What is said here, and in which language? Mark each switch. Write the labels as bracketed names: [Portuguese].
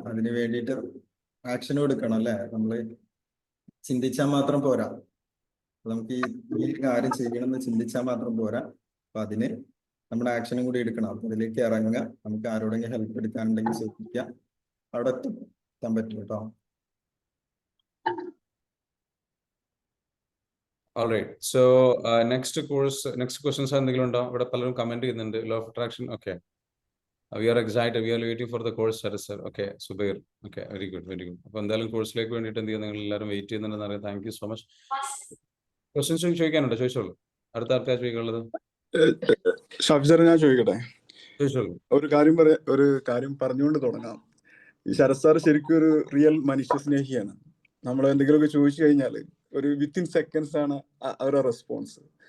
[Malayalam] അതിന് വേണ്ടിയിട്ട് ആക്ഷനും എടുക്കണം അല്ലെ. നമ്മൾ ചിന്തിച്ചാൽ മാത്രം പോരാ. നമുക്ക് ഈ കാര്യം ചെയ്യണമെന്ന് ചിന്തിച്ചാൽ മാത്രം പോരാ. അപ്പൊ അതിന് നമ്മുടെ ആക്ഷനും കൂടി എടുക്കണം. അപ്പൊ അതിലേക്ക് ഇറങ്ങുക. നമുക്ക് ആരോടെങ്കിലും ഹെൽപ്പ് എടുക്കാനുണ്ടെങ്കിൽ ശ്രദ്ധിക്കുക, അവിടെ എത്താൻ പറ്റും കേട്ടോ. [English] Alright, so next questions [Malayalam] എന്തെങ്കിലും ഉണ്ടോ? ഇവിടെ പലരും കമന്റ് ചെയ്യുന്നുണ്ട്. Law of attraction. Okay, [English] we are excited, we are waiting for the course, [Malayalam] sir. Okay, Zubair. Okay, [English] Very good, very good. [Malayalam] അപ്പൊ എന്തായാലും കോഴ്സിലേക്ക് വേണ്ടിയിട്ട് എന്ത് ചെയ്യുക, നിങ്ങൾ എല്ലാവരും വെയിറ്റ് ചെയ്യുന്നുണ്ടെന്ന് അറിയാം. [English] Thank you so much. [Malayalam] Questions ചോദിക്കാനുണ്ടോ? ചോദിച്ചോളൂ. അടുത്ത ആർക്കാ ചോദിക്കാനുള്ളത്? ഷഫ്സർ, ഞാൻ ചോദിക്കട്ടെ? ചോദിച്ചോളൂ. ഒരു കാര്യം പറഞ്ഞുകൊണ്ട് തുടങ്ങാം. ഈ ശരത് സാർ ശരിക്കും ഒരു റിയൽ മനുഷ്യ സ്നേഹിയാണ്. നമ്മൾ എന്തെങ്കിലുമൊക്കെ ചോദിച്ചു കഴിഞ്ഞാൽ ഒരു വിത്തിൻ സെക്കൻഡ്സ് ആണ് അവരുടെ റെസ്പോൺസ്.